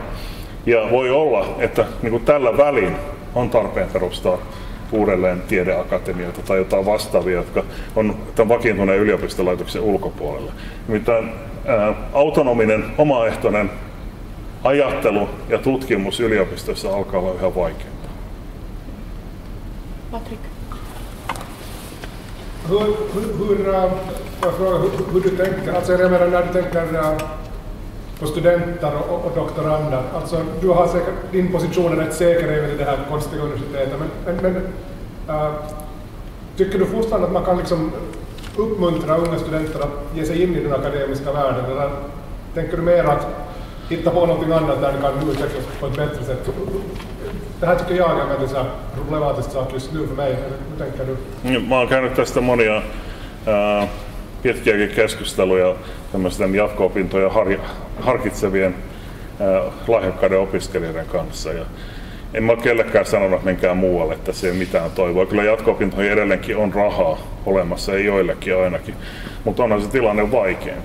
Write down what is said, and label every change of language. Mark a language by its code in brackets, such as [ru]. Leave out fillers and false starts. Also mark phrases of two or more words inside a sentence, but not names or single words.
[fi] Ja voi olla, että niin kuin tällä välin on tarpeen perustaa uudelleen tiedeakatemioita tai jotain vastaavia, jotka on tämän vakiintuneen yliopistolaitoksen ulkopuolella. Nimittäin autonominen, omaehtoinen ajattelu ja tutkimus yliopistossa alkaa olla yhä vaikeampaa. [sv] Patrik. Hur du tänker, alltså jag menar när du tänker på studenter och doktorander, alltså du har säkert, din position är rätt säker även i det här konstiga universitetet, men tycker du fortfarande att man kan liksom uppmuntra unga studenter att ge sig in i den akademiska världen, eller tänker du mer att hitta på någonting annat där det kan utvecklas på ett bättre sätt? Det här tycker jag är en väldigt problematisk sak just nu för mig. Hur tänker du? [fi] Mä oon käynyt tästä monia pitkiäkin keskusteluja tämmöisten jatko-opintoja harkitsevien lahjakkaiden opiskelijoiden kanssa. Ja en mä ole kellekään sanonut menkään muualle, että se ei mitään toivoa. Kyllä jatko-opintoihin edelleenkin on rahaa olemassa, ei joillekin ainakin, mutta onhan se tilanne vaikeampi.